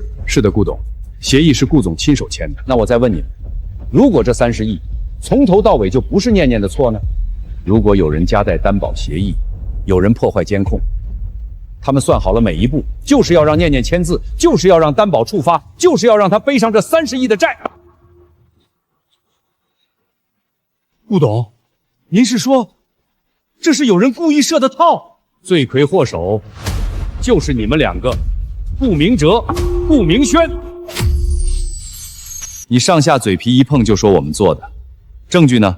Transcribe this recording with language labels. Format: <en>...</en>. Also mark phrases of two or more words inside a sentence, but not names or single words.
<zh>是的，顧董，協議是顧總親手簽的。那我再問你們，如果這30億從頭到尾就不是念念的錯呢？如果有人夾帶擔保協議，有人破壞監控，他們算好了每一步，就是要讓念念簽字，就是要讓擔保觸發，就是要讓他背上這30億的債。顾董，您是说这是有人故意设的套？罪魁祸首就是你们两个，顾明哲、顾明轩。你上下嘴皮一碰就说我们做的，证据呢？</zh>